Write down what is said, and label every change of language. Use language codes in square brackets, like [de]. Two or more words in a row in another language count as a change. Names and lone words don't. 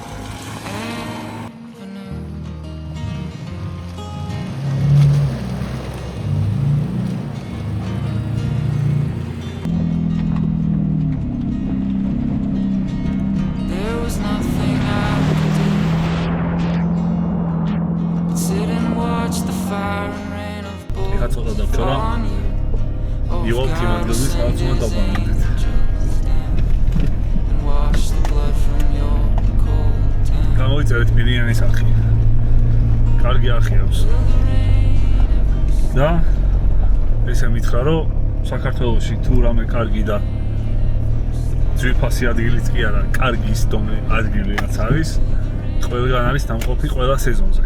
[en] There was nothing I could do but sit and watch the fire and rain of [ka] ეხლა [en] bullets [ka] ცოტა დავჭრა. [en] on you. Oh, იო God, [ka] თიმადგილს [en] send [ka] რაღაც უნდა [en] your [ka] დავბანოთ. [en] angels down and wash the blood from your cold hand. [ka] გამოიწერეთ მირიანის არხი. კარგი არხი აქვს. და ესე მითხრა რომ საქართველოში თუ რამე კარგი და ძვირფასი ადგილიც კი არა, კარგი ის დონე ადგილი რაც არის, ყველგან არის დამყოფი ყველა სეზონზე.